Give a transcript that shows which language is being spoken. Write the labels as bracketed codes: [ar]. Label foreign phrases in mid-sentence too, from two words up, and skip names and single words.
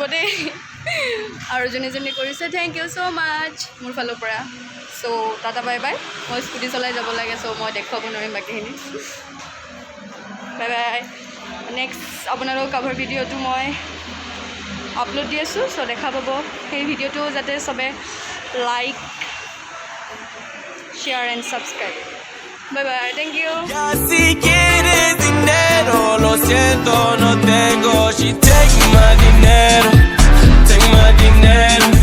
[as] দেই আৰু যোনে যোনে কৰিছে [en] thank you so much [as] মোৰ ফালৰ পৰা চ' [en] tata bye bye [as] মই স্কুটি চলাই যাব লাগে চ' মই দেখুৱাব নোৱাৰিম বাকীখিনি [en] bye bye [as] নেক্সট আপোনালোকৰ [en] cover video [as] মই আপলোড দি আছোঁ চ' দেখা পাব সেই ভিডিঅ'টো যাতে চবে [en] like share and subscribe bye bye thank you [es] Ya si quieres dinero, lo siento, no tengo. [en] She take my dinero, take my dinero.